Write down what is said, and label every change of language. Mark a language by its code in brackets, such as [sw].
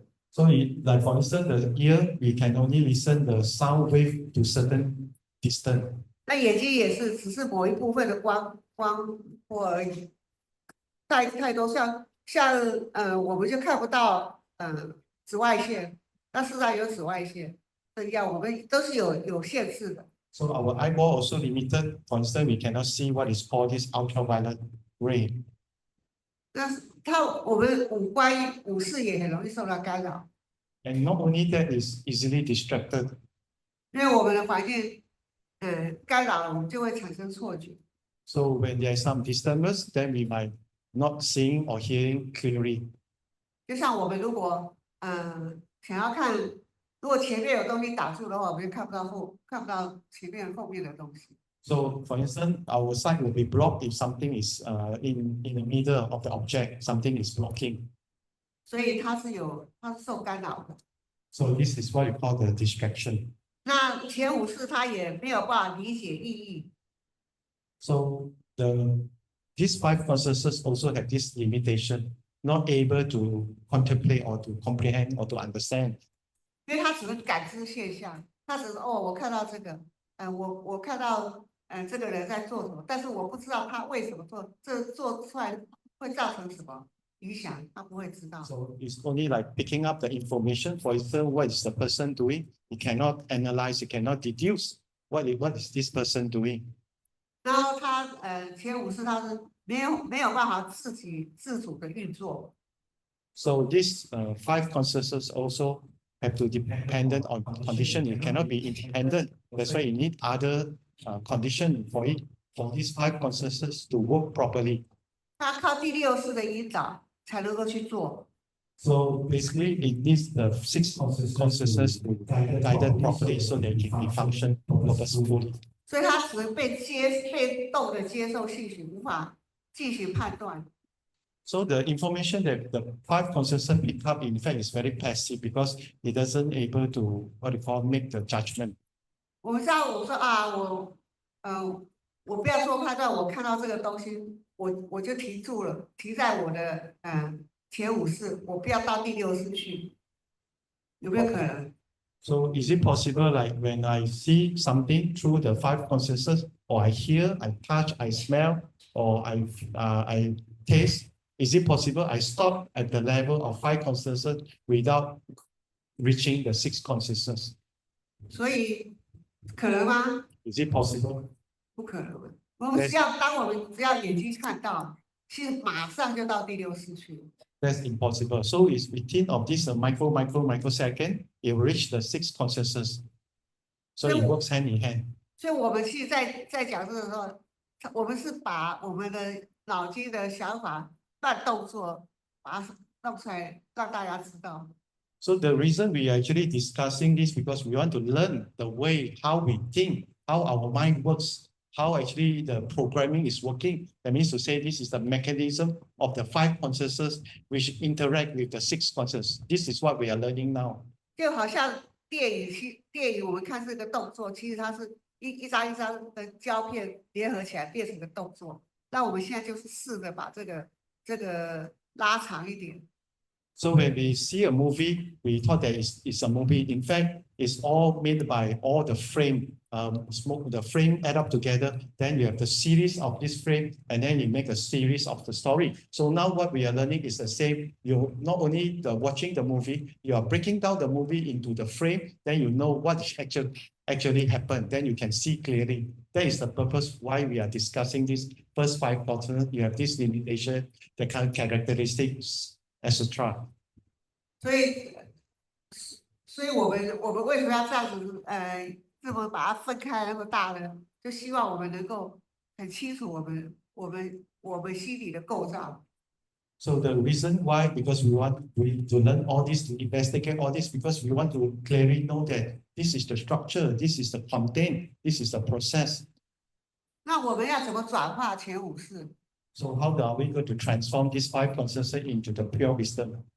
[en] So like for instance, the ear we can only listen the sound wave to certain distance. [zh] 那眼睛也是，只是某一部分的光波而已。太多像我们就看不到紫外线，那事实上有紫外线，这样我们都是有限制的。 [en] So our eyeball also limited. For instance, we cannot see what is called this ultraviolet ray. [zh] 那我们五视也很容易受到干扰。 [en] And not only that, is easily distracted. [zh] 因为我们的环境干扰了，我们就会产生错觉。 [en] So when there is some disturbance, then we might not seeing or hearing clearly. [zh] 就像我们如果想要看，如果前面有东西挡住的话，我们就看不到前面后面的东西。 [en] So for instance, our sight will be blocked if something is in the middle of the object, something is blocking. [zh] 所以它是受干扰的。 [en] So this is what we call the distraction. [zh] 那前五识它也没有办法理解意义。 [en] So these 5 consciousnesses also have this limitation, not able to contemplate or to comprehend or to understand. [zh] 因为它只能感知现象，它只是我看到这个，我看到这个人在做什么，但是我不知道他为什么做，这做出来会造成什么影响，他不会知道。 [en] So it's only like picking up the information. For instance, what is the person doing? You cannot analyze, you cannot deduce what is this person doing. [zh] 然后他前五识他是没有办法自主的运作。 [en] So these 5 consciousnesses also have to dependent on condition. It cannot be independent. That's why you need other condition for these 5 consciousnesses to work properly. [zh] 他靠第六识的引导才能够去做。 [en] So basically, it needs the 6 consciousnesses to guided properly so that it can be function purposefully. [zh] 所以他只能被动的接受信息，无法进行判断。 [en] So the information that the 5 consciousnesses pick up, in fact, is very passive because it doesn't able to make the judgment. [zh] 我说我不要做判断，我看到这个东西，我就停住了，停在我的前五识，我不要到第六识去，有没有可能？ [en] So is it possible, like when I see something through the 5 consciousnesses, or I hear, I touch, I smell, or I taste? Is it possible I stop at the level of 5 consciousnesses without reaching the 6 consciousnesses? [zh] 所以可能吗？ [en] Is it possible? [zh] 不可能。我们只要眼睛看到，其实马上就到第六识去了。 [en] That's impossible. So it's within of this microsecond, it will reach the 6 consciousnesses. So it works hand in hand. [zh] 所以我们现在在讲这个时候，我们是把我们的脑筋的想法、慢动作，把它弄出来，让大家知道。 [en] So the reason we are actually discussing this because we want to learn the way how we think, how our mind works, how actually the programming is working. That means to say this is the mechanism of the 5 consciousness which interact with the 6 consciousness. This is what we are learning now. [zh] 就好像电影我们看这个动作，其实它是一张一张的胶片联合起来变成的动作。那我们现在就是试着把这个拉长一点。 [en] So when we see a movie, we thought that it's a movie. In fact, it's all made by all the frame, the frame add up together. Then you have the series of this frame, and then you make a series of the story. So now what we are learning is the same. You not only watching the movie, you are breaking down the movie into the frame. Then you know what actually happened. Then you can see clearly. That is the purpose why we are discussing this first 5 components. You have this limitation, the kind of characteristics, etc. [zh] 所以我们为什么要这样子这么把它分开那么大呢？就希望我们能够很清楚我们心理的构造。 [en] So the reason why, because we want to learn all this, to investigate all this, because we want to clearly know that this is the structure, this is the content, this is the process. [zh] 那我们要怎么转化前5式？ [en] So how are we going to transform these 5 consciousness into the pure wisdom?